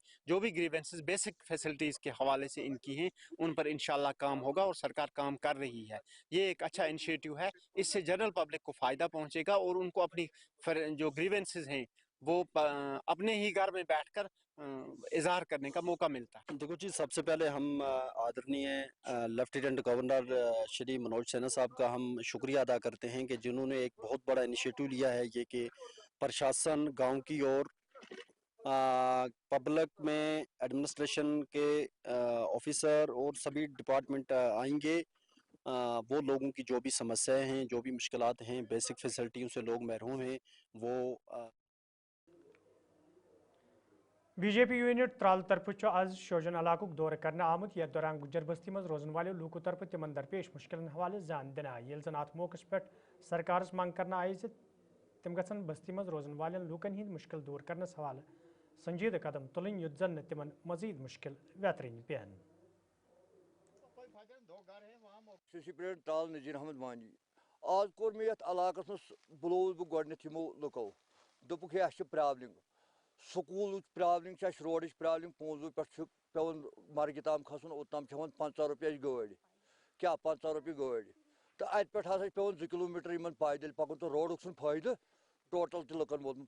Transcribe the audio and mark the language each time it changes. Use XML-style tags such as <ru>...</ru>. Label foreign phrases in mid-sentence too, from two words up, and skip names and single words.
<ur>جو بھی گریونسز</ur> <en>basic facilities</en> <ur>کے حوالے سے ان کی ہیں ان پر</ur> <ar>انشاءاللہ</ar> <ur>کام ہوگا اور سرکار کام کر رہی ہے. یہ ایک اچھا انیشیٹو ہے, اس سے</ur> <en>general public</en> <ur>کو فائدہ پہنچے گا اور ان کو اپنی جو گریونسز ہیں وہ اپنے ہی گھر میں بیٹھ کر اظہار کرنے کا موقع ملتا ہے. دیکھو جی, سب سے پہلے ہم آدرنیہ</ur> <en>Lieutenant Governor</en> <ur>شری منوج سنہا صاحب کا ہم شکریہ ادا کرتے ہیں کہ جنہوں نے ایک بہت بڑا انیشیٹو لیا ہے یہ کہ پرشاسن گاؤں کی اور پبلک میں ایڈمنسٹریشن کے آفیسر اور سبھی ڈپارٹمنٹ آئیں گے. وہ لوگوں کی جو بھی سمسیاں ہیں, جو بھی مشکلات ہیں,</ur> <en>basic facilities</en> <ur>سے لوگ محروم ہیں, وہ</ur> <ks>بی جے پی یونٹ ترال طرف آز شوجن علاقہ دورہ کرنے آمت. یتھ دوران گجر بستی مز روزن والے لوکو طرف تمن درپیش مشکلن حوالے زان دن آئی. یل زن ات موقع پہ سرکارس منگ کرنا آئی تم گھن بستی مز روزن والن لوکن ہند مشکل دور کرنس حوالہ سنجیدہ قدم تلن یت زن تمن مزید مشکل ویترین پیان. ترال نذیر احمد وانی آج کور میں یتھ علاقس مز بلوز بہ گۄڈنیتھ یمو لُکو دوٚپُکھ ہے اَسہِ چھِ پرابلم, سکوٗلٕچ پرابلم چھِ اَسہِ, روڈٕچ پرابلم, پونٛزو پٮ۪ٹھ چھُ پیٚوان مرگہِ تام کھسُن, اوٚتام چھِ ہٮ۪وان 15 رۄپیہِ اَسہِ گٲڑۍ, کیٛاہ 15 رۄپیہِ گٲڑۍ, تہٕ اَتہِ پٮ۪ٹھ ہسا چھِ پیٚوان 2 کِلوٗمیٖٹر یِمن پایدٔلۍ پکُن تہٕ روڈُک چھُنہٕ فٲیدٕ ٹوٹل تہِ لُکن ووتمُت.</ks>